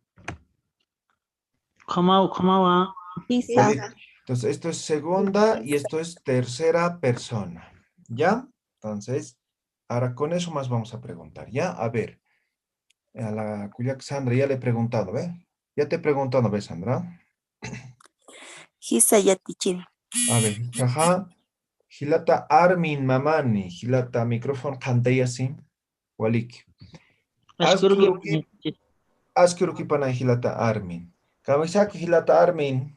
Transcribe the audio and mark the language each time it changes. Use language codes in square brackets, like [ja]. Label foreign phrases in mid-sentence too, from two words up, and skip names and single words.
[es] ¿Cómo va? Entonces esto es segunda y esto es tercera persona. ¿Ya? Entonces, ahora con eso más vamos a preguntar. ¿Ya? A ver. A la Cuyac Sandra ya le he preguntado, ¿ve? Ya te pregunto, ¿no ves, Sandra? [ay] Hisa yatichiri. [es] A ver, [ay] jaja. Hilata Armin mamani. Hilata micrófono cantaya así. Waliki. Askuruki pana hilata Armin. Kamisaki hilata Armin.